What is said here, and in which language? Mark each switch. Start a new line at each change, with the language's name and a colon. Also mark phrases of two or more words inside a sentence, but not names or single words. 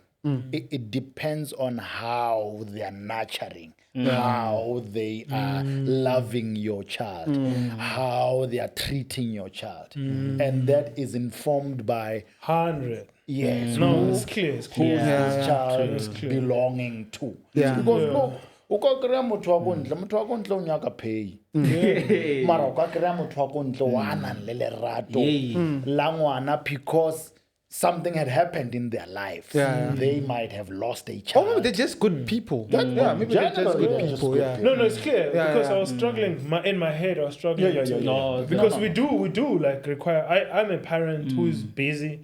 English: It depends on how they are nurturing, how they are loving your child, how they are treating your child. And that is informed by 100. Yes. No, it's clear. Who this child is belonging to. Because look,
Northern Sotho: o ka kry-a motho wa ko ntle o nyaka pay mara o ka kry-a motho wa ko ntle wa nang le lerato la ngwana
English: because something had happened in their life. They might have lost a child. Or maybe they're just good people. Maybe they're just good people. No, it's clear because I was struggling in my head. I was struggling. Because we do like require. I'm a parent who is busy.